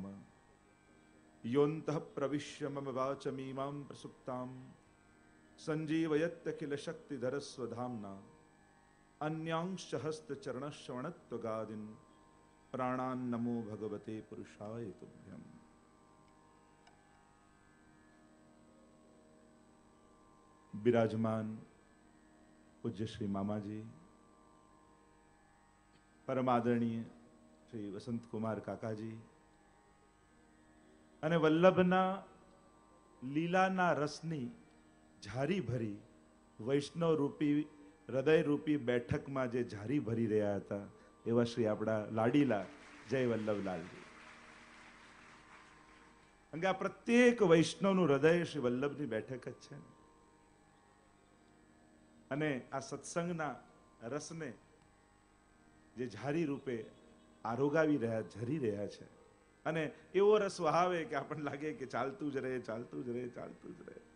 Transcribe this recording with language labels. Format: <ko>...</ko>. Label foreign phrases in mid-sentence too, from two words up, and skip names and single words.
<sa>योऽन्तः प्रविश्य मम वाचमीमां प्रसुप्तां सञ्जीवयत्यखिल शक्तिधर स्वधाम्ना अन्यांश्च हस्तचरणश्रवणत्वगादीन् प्राणान् नमो भगवते पुरुषाय तुभ्यम्।</sa> <gu>વિરાજમાન પૂજ્ય શ્રી મામાજી, પરમ આદરણીય શ્રી વસંત કુમાર કાકાજી અને વલ્લભના લીલાના રસની ઝારી ભરી વૈષ્ણવ રૂપી હૃદય રૂપી બેઠકમાં જે ઝારી ભરી રહ્યા હતા એવા શ્રી આપણા લાડીલા જય વલ્લભલાલજી. કારણ કે આ પ્રત્યેક વૈષ્ણવનું હૃદય શ્રી વલ્લભની બેઠક જ છે અને આ સત્સંગના રસને જે ઝારી રૂપે આરોગાવી રહ્યા ઝરી રહ્યા છે અને એવો રસ વહાવે કે આપણને લાગે કે ચાલતું જ રહે ચાલતું જ રહે ચાલતું જ રહે.</gu>